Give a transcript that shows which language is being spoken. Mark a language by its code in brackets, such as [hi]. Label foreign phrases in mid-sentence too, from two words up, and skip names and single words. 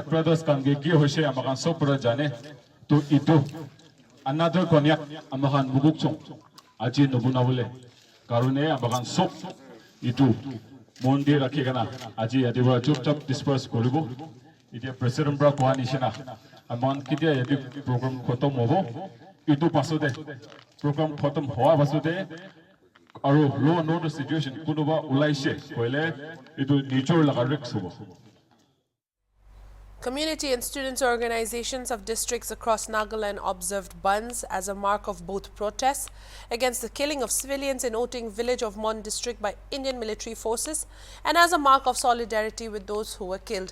[nag] brothers kan ge ki hoise amakan sob pura jane to itu another konyak amakan MOKOKCHUNG aji nobuna bole karone amakan sob itu mondir rakhigana aji adiba chupchap disperse koribo ite president bra kohani shina amon kitia yadi program khotom hobo itu pasode program khotom howa pasode aru [en] law and order situation [nag] kunoba ulaise koile itu nichor laga risk hobo. [en] Community and students organizations of districts across Nagaland observed Bands as a mark of both protests against the killing of civilians in Oting village of Mon district by Indian military forces and as a mark of solidarity with those who were killed.